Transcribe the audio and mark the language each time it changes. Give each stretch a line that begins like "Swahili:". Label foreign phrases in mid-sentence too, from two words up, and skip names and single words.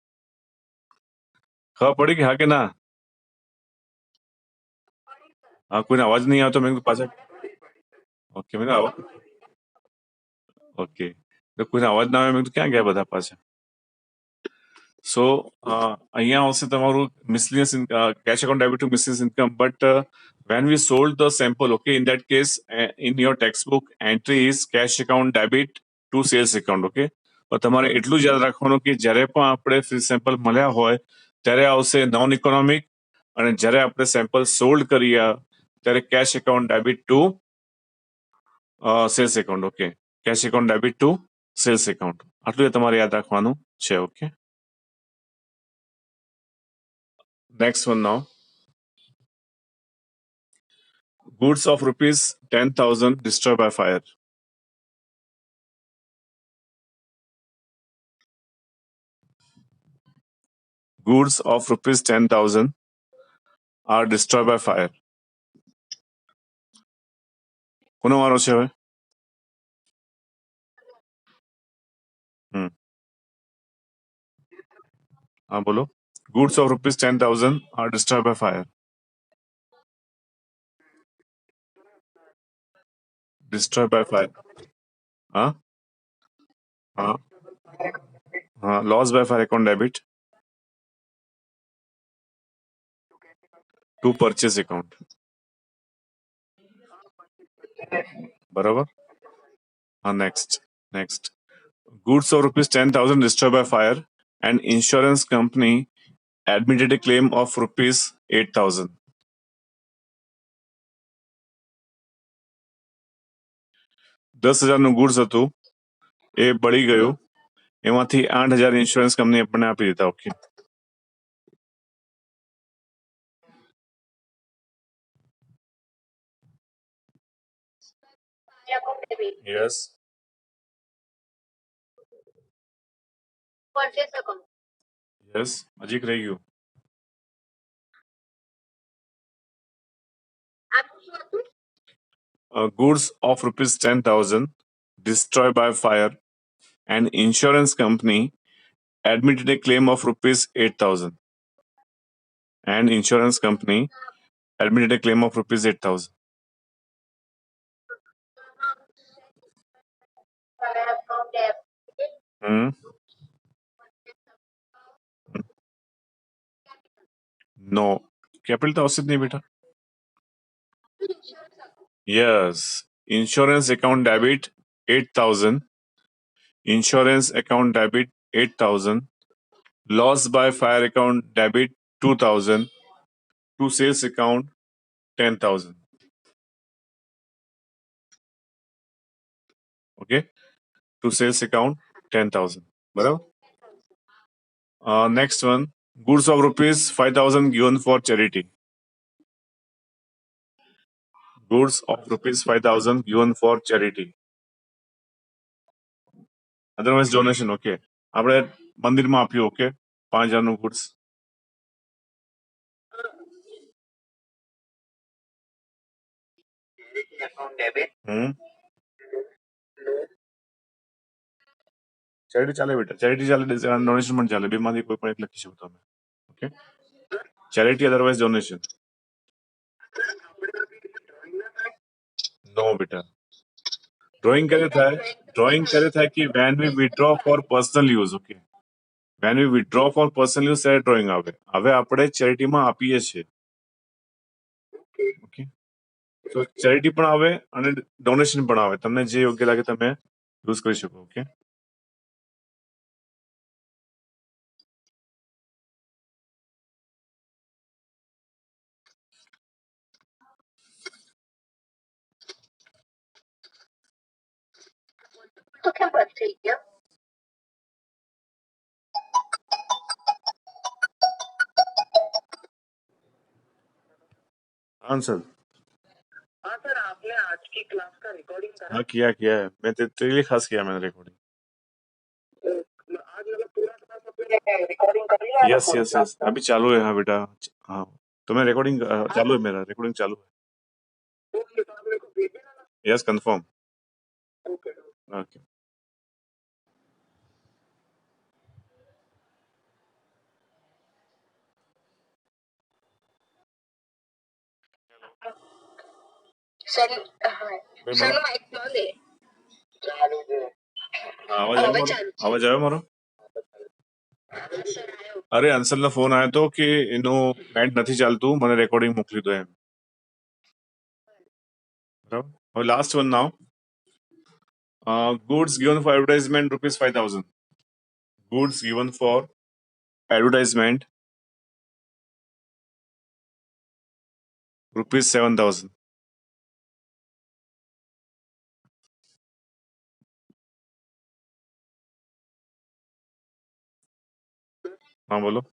Gujarati: ખબર પડી કે હા કે ના? હા, કોઈને અવાજ નહીં આવતો, મેં કીધું પાછા, ઓકે, મેં અવાજ, ઓકે, તો કોઈને અવાજ ના આવે, મેં કીધું ક્યાં ગયા બધા પાછા. સો અહીંયા આવશે તમારું મિસલિનિયસ
English: cash account debit to miscellaneous income, but when we sold the sample, okay, in that case in your textbook entry is cash account debit to sales account, okay.
Gujarati: તો તમારે એટલું જ યાદ રાખવાનું કે જ્યારે પણ આપણે
English: free sample
Gujarati: મળ્યા હોય ત્યારે આવશે
English: non economic,
Gujarati: અને જ્યારે આપણે
English: sample sold
Gujarati: કરીએ ત્યારે
English: cash account debit to sales account,
Gujarati: ઓકે,
English: cash account debit to sales account,
Gujarati: આટલું તમારે યાદ રાખવાનું છે, ઓકે.
English: Next one now. Goods of rupees 10,000 destroyed by fire. Goods of rupees 10,000 are destroyed by fire.
Gujarati: કોનો વારો છે હવે? હા બોલો.
English: Goods of rupees 10,000 are destroyed by fire. Destroyed by fire.
Gujarati: હા હા હા.
English: Loss by fire account debit to purchase account.
Gujarati: બરાબર. હા,
English: next. Goods of rupees 10,000 destroyed by fire and insurance company admitted a claim of rupees 8,000.
Gujarati: 10,000નું ગુડ્સ હતું એ બળી ગયું, એમાંથી 8,000
English: insurance company
Gujarati: આપણને આપી દીધા, ઓકે. યસ. યસ, હજી એક રહી ગયું.
English: Goods of rupees 10,000 destroyed by fire and insurance company admitted a claim of rupees 8,000. And insurance company admitted a claim of rupees 8,000. Hmm? No.
Hindi: Capital तो औसत नहीं बेटा.
English: Yes. Insurance account debit 8,000. Insurance account debit 8,000. Loss by fire account debit 2,000. To sales account 10,000. Okay. To sales account 10,000. બરાબર. Next one. goods of rupees 5,000 given for charity. Goods of rupees 5,000 given for charity. Otherwise donation. Okay.
Gujarati: આપણે મંદિરમાં આપ્યું. ઓકે, 5,000 નું goods.
English: account debit.
Gujarati: ચેરિટી ચાલે બેટા, ચેરિટી ચાલે, ડોનેશન પણ ચાલે, બેમાંથી કોઈ પણ એક લખી શકો તમે. ઓકે,
English: charity otherwise donation.
Gujarati: નો બેટા, ડ્રોઈંગ ક્યારે થાય કે
English: when we withdraw for personal use.
Gujarati: ઓકે,
English: when we withdraw for personal use
Gujarati: ત્યારે ડ્રોઈંગ આવે. હવે આપણે ચેરિટીમાં આપીએ છીએ. ઓકે, તો ચેરિટી પણ આવે અને ડોનેશન પણ આવે, તમને જે યોગ્ય લાગે તમે યુઝ કરી શકો. ઓકે, તો કેમ બંધ થઈ ગયા?
Hindi: आंसर. हाँ सर, आपने आज की क्लास का रिकॉर्डिंग करा? हाँ किया है, मैं तेरे लिए खास किया मैंने रिकॉर्डिंग. आज मतलब पूरा क्लास आपने रिकॉर्डिंग कर लिया?
English: yes yes yes,
Hindi: अभी चालू है. हाँ बेटा, हाँ तो मैं रिकॉर्डिंग चालू है, मेरा रिकॉर्डिंग चालू है. ओके, तो आप मेरे को भेज देना ना.
English: yes, confirm.
Hindi: ओके ओके.
Gujarati: સર સર માઇક બંધ છે. ચાલુ છે. આવાજ આવ્યો મારો? સર આવ્યો. અરે અંસલનો ફોન આવ્યો હતો કે એનું નેટ નથી ચાલતું, મને રેકોર્ડિંગ મોકલી દો એમ. બરાબર, હવે
English: last one now. goods given for advertisement rupees 5,000. goods given for advertisement rupees 7,000.
Hindi: हाँ बोलो.